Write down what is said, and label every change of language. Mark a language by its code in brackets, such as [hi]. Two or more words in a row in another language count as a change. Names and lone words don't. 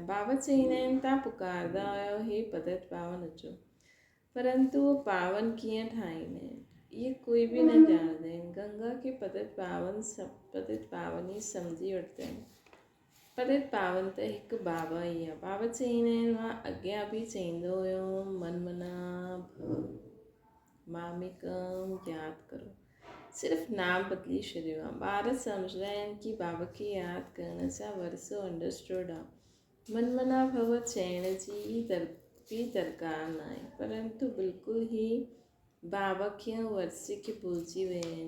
[sd] बाबा चईंदा आहिनि तव्हां पुकारंदा आहियो हे पतित पावन अचो, परंतु उहो पावन कीअं ठाहींदा आहिनि इहे कोई भी न ॼाणंदा आहिनि। गंगा खे पतित पावन ई सम्झी वठंदा आहिनि। पतित पावन त हिकु बाबा ही आहे। बाबा चईंदा आहिनि मां अॻियां भी चईंदो हुयो [sa] मनमना भव मामिकम [sd] यादि करो। सिर्फ़ु नाम बदिली छॾियो आहे। ॿार सम्झंदा आहिनि कि बाबा खे यादि करण सां वरसो अंडरस्टूड आहे। [sa] मनमना भव [sd] चइण जी भी दरकार न आहे, परंतु बिल्कुलु ही बाबा खे ऐं वरसे खे भुलिजी विया आहिनि।